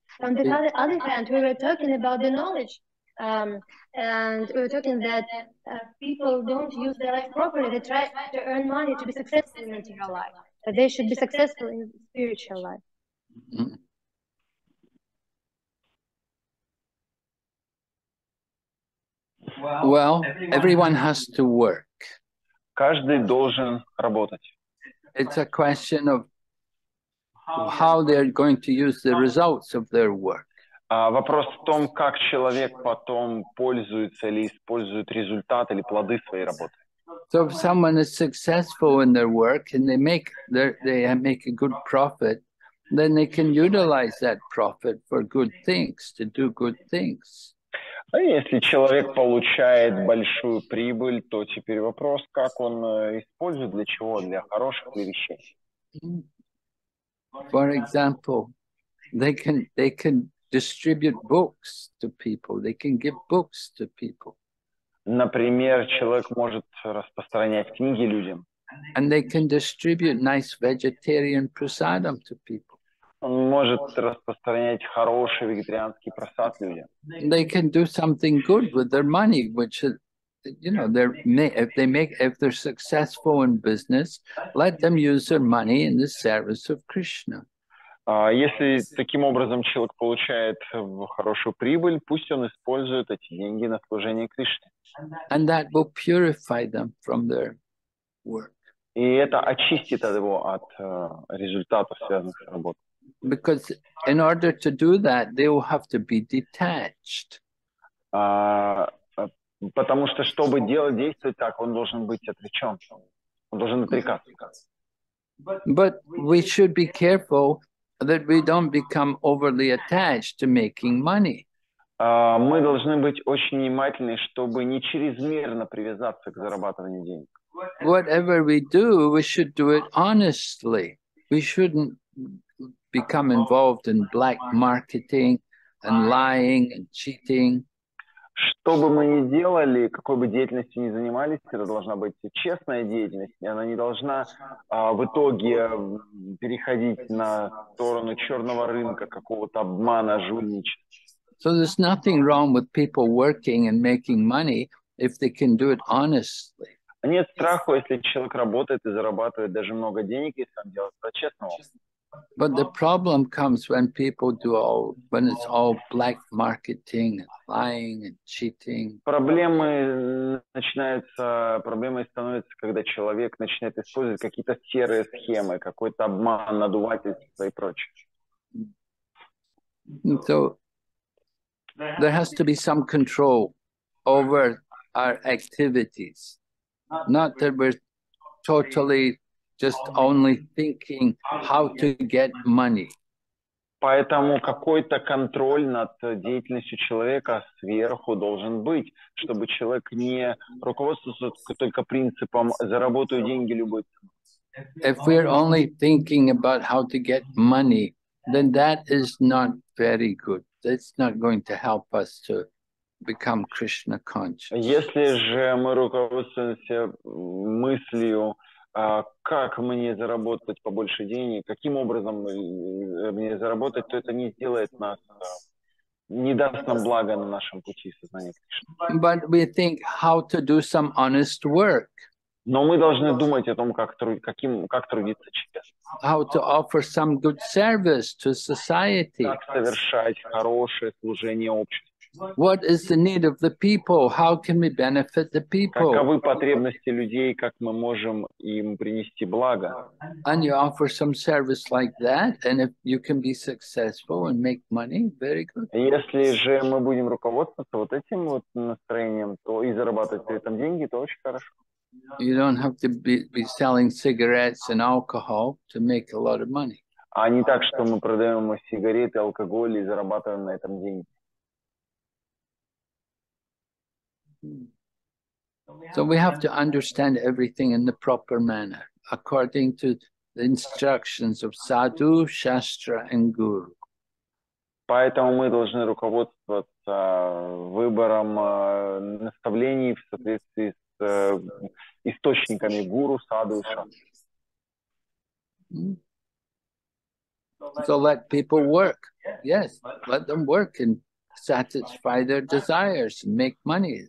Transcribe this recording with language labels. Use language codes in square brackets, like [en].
[en] On the other hand, we were talking about the knowledge, and we were talking that people don't use their life properly. They try to earn money to be successful in material life, but they should be successful in spiritual life. Well, everyone has to work. [ru] Каждый должен работать. [en] It's a question of how they're going to use the results of their work. [ru] Вопрос в том, как человек потом пользуется или использует результат или плоды своей работы. [en] So if someone is successful in their work and they make a good profit, then they can utilize that profit for good things, to do good things. [ru] А если человек получает большую прибыль, то теперь вопрос, как он использует, для чего, для хороших ли вещей. [en] For example, they can distribute books to people. They can give books to people. [ru] Например, человек может распространять книги людям. [en] And they can distribute nice vegetarian prasadam to people. [ru] Он может распространять хороший вегетарианский просад людям. [en] They can do something good with their money, which is, if they're successful in business, let them use their money in the service of Krishna. [ru] Если таким образом человек получает хорошую прибыль, пусть он использует эти деньги на служение Кришне. [en] And that will purify them from their work. [ru] И это очистит его от результатов, связанных с работой. [en] Because in order to do that, they will have to be detached. [ru] Потому что, чтобы действовать так, он должен быть отречен. Он должен отрекаться. [en] But we should be careful that we don't become overly attached to making money. [ru] Мы должны быть очень внимательны, чтобы не чрезмерно привязаться к зарабатыванию денег. [en] Whatever we should do it honestly. We shouldn't become involved in black marketing and lying and cheating. [ru] Что бы мы ни делали, какой бы деятельностью ни занимались, это должна быть честная деятельность, и она не должна в итоге переходить на сторону черного рынка, какого-то обмана, жульничества. [en] So there's nothing wrong with people working and making money if they can do it honestly. [ru] Нет страха, если человек работает и зарабатывает даже много денег, если он делает это честно. [en] But the problem comes when people when it's all black marketing and lying and cheating. [ru] Проблемой становится, когда человек начинает использовать какие-то серые схемы, какой-то обман, надувательство и прочее. [en] So there has to be some control over our activities. Not that we're totally just only thinking how to get money. [ru] Поэтому какой-то контроль над деятельностью человека сверху должен быть, чтобы человек не руководствовался только принципом «заработаю деньги любой ценой». [en] If we're only thinking about how to get money, then that is not very good. That's not going to help us to become Krishna conscious. [ru] Если же мы руководствуемся мыслью, как мне заработать побольше денег, каким образом мне заработать, то это не сделает нас, не даст нам блага на нашем пути сознания Кришны. [en] But we think how to do some honest work. [ru] Но мы должны думать о том, как трудиться честно. [en] How to offer some good service to society. [ru] Как совершать хорошее служение обществу. [en] What is the need of the people? How can we benefit the people? [ru] Каковы потребности людей, как мы можем им принести благо? [en] And you offer some service like that, and if you can be successful and make money, very good. [ru] Если же мы будем руководствоваться вот этим вот настроением, то и зарабатывать при этом деньги, то очень хорошо. [en] You don't have to be selling cigarettes and alcohol to make a lot of money. [ru] А не так, что мы продаем сигареты, алкоголь и зарабатываем на этом деньги. [en] So we have to understand everything in the proper manner, according to the instructions of Sadhu, Shastra, and Guru. [ru] Поэтому мы должны руководствоваться выбором наставлений в соответствии с источниками гуру, саду и шастры. [en] So let people work. Yes, let them work and satisfy their desires and make money.